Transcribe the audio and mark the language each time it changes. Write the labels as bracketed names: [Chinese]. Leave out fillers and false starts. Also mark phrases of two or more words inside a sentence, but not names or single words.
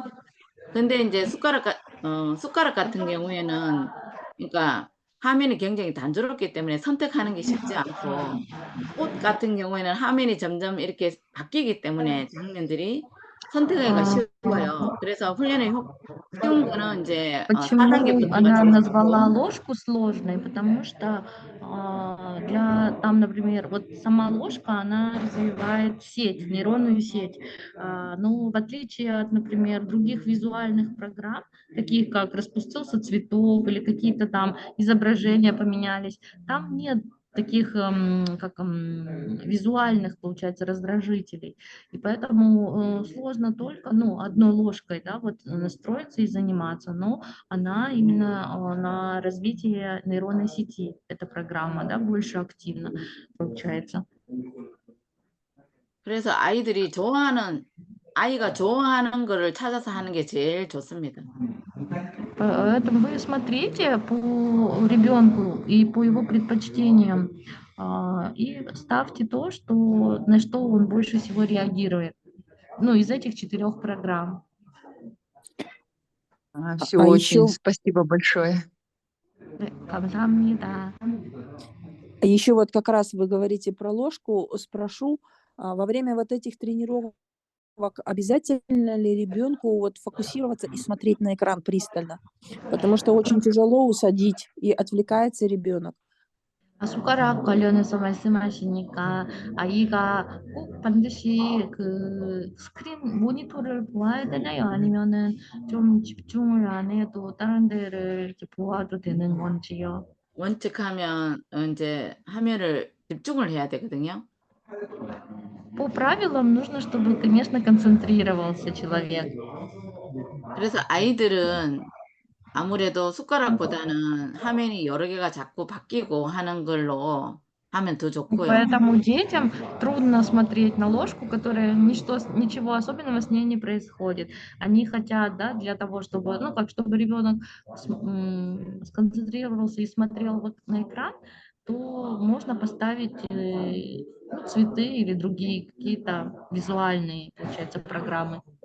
[Korean] 근데 이제 숟가락 같은 경우에는 그러니까 화면이 굉장히 단조롭기 때문에 선택하는 게 쉽지 않고 꽃 같은 경우에는 화면이 점점 이렇게 바뀌기 때문에 장면들이 선택하기가 쉬워요. 그래서 훈련의 쉬운 거는 이제 4단계 [Russian] Почему она [Korean] 분류가 되어 [Russian] назвала [Korean] 있고 [Russian] ложку сложной? Потому что там, например, вот сама ложка, она развивает сеть, нейронную сеть. Но в отличие от, например, других визуальных программ, таких как распустился цветок или какие-то там изображения поменялись, там нет таких визуальных, получается, раздражителей. И поэтому сложно только, одной ложкой, да, вот настроиться и заниматься, но она именно на развитие нейронной сети, эта программа, да, больше активна, получается. [Korean] 그래서 아이가 좋아하는 거를 찾아서 하는 게 제일 좋습니다. [Russian] Поэтому вы смотрите по ребенку и по его предпочтениям и ставьте то, на что он больше всего реагирует. Из этих 4 программ. Все, А очень еще, спасибо большое. [Korean] 네, 감사합니다. [Russian] еще вот как раз вы говорите про ложку, спрошу, во время вот этих тренировок обязательно ли ребенку вот фокусироваться и смотреть на экран пристально? Потому что очень тяжело усадить, и отвлекается ребенок. [Korean] 숟가락 관련해서 말씀하시니까 아이가 꼭 반드시 그 스크린 모니터를 보아야 되나요? 아니면은 좀 집중을 안 해도 다른 데를 이렇게 보아도 되는 건지요? 원칙하면 이제 화면을 집중을 해야 되거든요. [Russian] По правилам нужно, чтобы, конечно, концентрировался человек. [Korean] 그래서 아이들은 아무래도 숟가락보다는 화면이 여러 개가 자꾸 바뀌고 하는 걸로 하면 더 [Russian] И [Korean] 좋고요. [Russian] поэтому детям трудно смотреть на ложку, которая ничего особенного с ней не происходит. Они хотят, да, для того, чтобы, ну, как чтобы ребенок сконцентрировался и смотрел вот на экран, то можно поставить ну, цветы или другие какие-то визуальные, получается, программы.